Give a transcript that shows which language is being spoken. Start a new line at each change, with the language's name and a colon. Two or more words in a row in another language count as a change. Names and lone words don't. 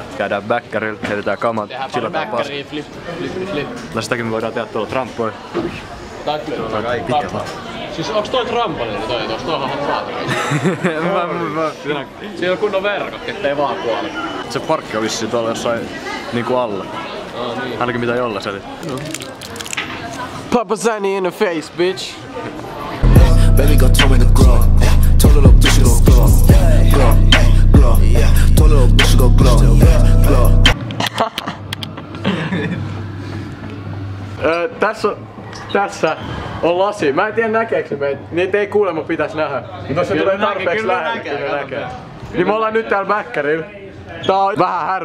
Finnish: Käydään bäkkärillä, heitetään kamat, chillataan paska. No sitäkin me voidaan tehdä tuolla trampoilla. Pitkä vaan. Siis onks toi trampoliini toi? Onks toihan hatraatari? Siinä on kunnon verkot, ettei vaan kuole. Se parkki on vissiin tuolla jossain niinku alla. Niin. Ainakin mitä Jolla seli.
English: Papa Zanny in the face, bitch. Baby got toe in the grow. Told little bitch go glow. Glow. Told little bitch go glow. Glow.
Finnish: Tässä on lasi. Mä en tiedä näkeekö meitä. Niitä ei kuulemma pitäis nähdä. Mutta jos se tulee tarpeeksi lähelle, kyllä näkee. Niin me ollaan nyt täällä bäkkärillä. Tää on vähän härö.